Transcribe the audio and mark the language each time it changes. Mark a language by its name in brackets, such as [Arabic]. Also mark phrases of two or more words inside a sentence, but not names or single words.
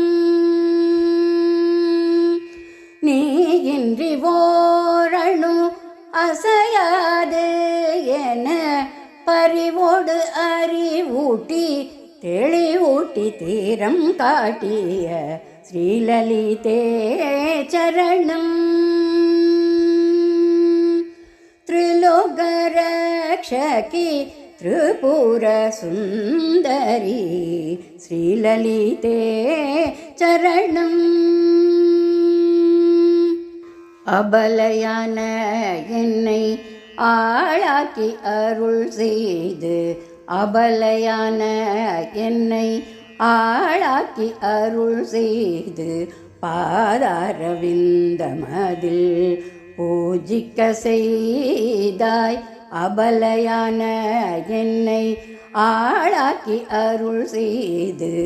[Tamil] நீயின்றி ஓரணு அசையாது என பறிவோடு அறிவூட்டி தெளிவூட்டி தீரம் காட்டிய ஸ்ரீலலிதே சரணம் [Sanskrit] त्रिलोकरक्षकी त्रिपुर सुंदरी श्रीललिते चरणं [Tamil] அபலையான என்னை ஆளாக்கி அருள் செய்து அபலையான என்னை ஆளாக்கி அருள் செய்து பாதாரவிந்தமதில் பூஜிக்க செய்தாய் அபலையான என்னை ஆளாக்கி அருள் செய்து